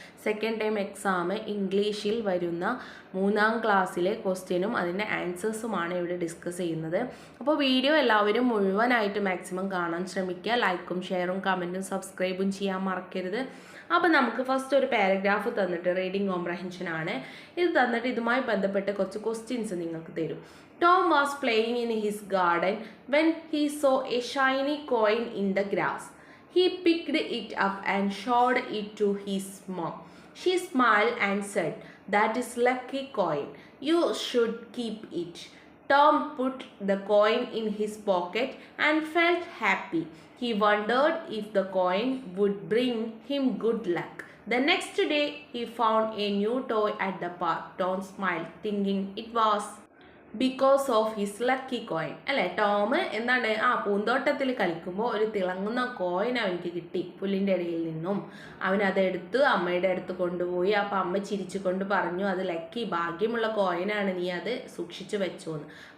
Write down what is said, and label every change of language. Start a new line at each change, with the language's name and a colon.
Malayalam: Second time exam ഇംഗ്ലീഷിൽ വരുന്ന മൂന്നാം ക്ലാസ്സിലെ ക്വസ്റ്റ്യനും അതിൻ്റെ ആൻസേഴ്സുമാണ് ഇവിടെ ഡിസ്കസ് ചെയ്യുന്നത്. അപ്പോൾ വീഡിയോ എല്ലാവരും മുഴുവനായിട്ട് മാക്സിമം കാണാൻ ശ്രമിക്കുക. ലൈക്കും ഷെയറും കമൻറ്റും സബ്സ്ക്രൈബും ചെയ്യാൻ മറക്കരുത്. അപ്പോൾ നമുക്ക് ഫസ്റ്റ് ഒരു പാരഗ്രാഫ് തന്നിട്ട് റീഡിംഗ് കോംപ്രഹെൻഷൻ ആണ്. ഇത് തന്നിട്ട് ഇതുമായി ബന്ധപ്പെട്ട് കുറച്ച് ക്വസ്റ്റ്യൻസ് നിങ്ങൾക്ക് തരും.
English: Tom was playing in his garden when he saw a shiny coin in the grass. He picked it up and showed it to his mom. She smiled and said, "That is lucky coin. You should keep it." Tom put the coin in his pocket and felt happy. He wondered if the coin would bring him good luck. The next day, he found a new toy at the park. Tom smiled, thinking it was because of his lucky coin.
Malayalam: അല്ലേ, Tom എന്താണ് പൂന്തോട്ടത്തിൽ കളിക്കുമ്പോൾ ഒരു തിളങ്ങുന്ന coin അവനക്ക് കിട്ടി പുല്ലിൻ്റെ ഇടയിൽ നിന്നും. അവനതെടുത്ത് അമ്മയുടെ അടുത്ത് കൊണ്ടുപോയി. അപ്പം അമ്മ ചിരിച്ചു കൊണ്ട് പറഞ്ഞു, അത് ലക്കി ഭാഗ്യമുള്ള കോയിനാണ്, നീ അത് സൂക്ഷിച്ചു വെച്ചു എന്ന്.